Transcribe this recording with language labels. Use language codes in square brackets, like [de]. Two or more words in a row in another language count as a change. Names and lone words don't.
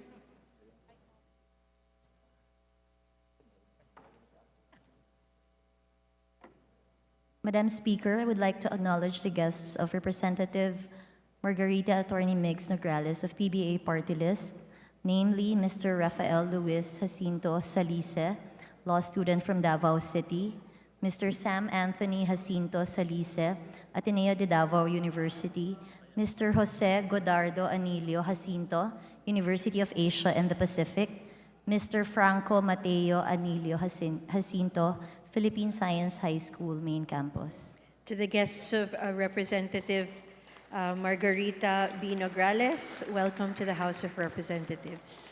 [en] Madam Speaker, I would like to acknowledge the guests of Representative Margarita Attorney Migs Nograles of PBA Party List, namely Mr. Rafael Luis Jacinto Salice, law student from Davao City, Mr. Sam Anthony Jacinto Salice, Ateneo de Davao University, Mr. Jose Godardo Anilio Jacinto, University of Asia and the Pacific, Mr. Franco Mateo Anilio Jacinto, Philippine Science High School, Main Campus. To the guests of Representative Margarita B. Nograles, welcome to the House of Representatives.